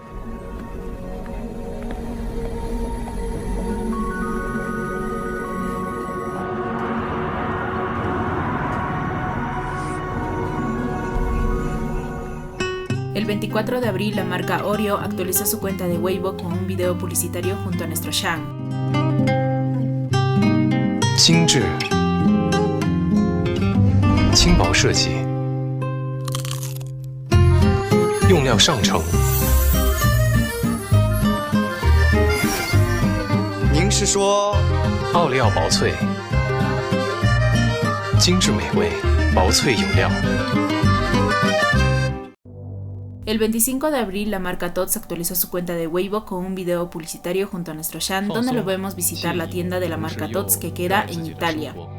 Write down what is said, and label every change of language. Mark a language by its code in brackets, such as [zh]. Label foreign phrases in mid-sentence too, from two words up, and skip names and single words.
[es] El 24 de abril, la marca Oreo actualizó su cuenta de Weibo con un video publicitario junto a nuestro Shan. [zh] 精致 轻薄设计，用料上乘。您是说奥利奥薄脆，精致美味，薄脆有料。 [es] El 25 de abril, la marca Tots actualizó su cuenta de Weibo con un video publicitario junto a nuestro Shan, donde lo vemos visitar la tienda de la marca Tots que queda en Italia.